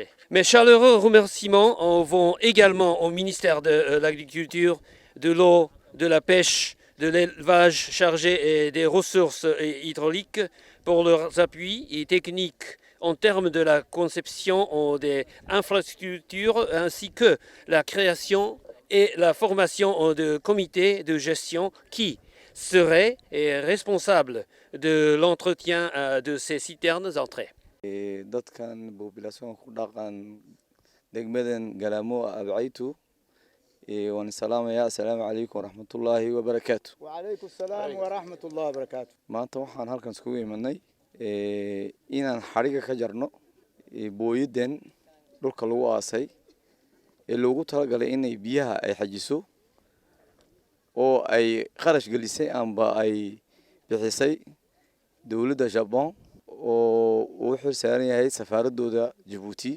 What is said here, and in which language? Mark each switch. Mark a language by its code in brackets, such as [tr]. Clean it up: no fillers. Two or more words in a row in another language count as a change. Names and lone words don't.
[fr] Mes chaleureux remerciements vont également au ministère de l'Agriculture, de l'eau, de la pêche, de l'élevage chargé et des ressources hydrauliques pour leurs appuis techniques en termes de la conception des infrastructures ainsi que la création et la formation de comités de gestion qui seraient responsables de l'entretien de ces citernes entrées. [so] dadkan population ku dhaqan degmadan Kalamo abcaytu waan salaamaya [ar] السلام عليكم ورحمة الله وبركاته. وعليكم السلام ورحمة الله وبركاته. [so] Maanta waxaan halkan iskugu imanay inaan xariga ka jarno booyadan dhulka lagu aasay loogu talagalay inay biyaha ay xajiso oo ay qarash gelisay amba ay bixisay dawladda Japan oo uu xilsaaran yahay safaaradooda Djibouti.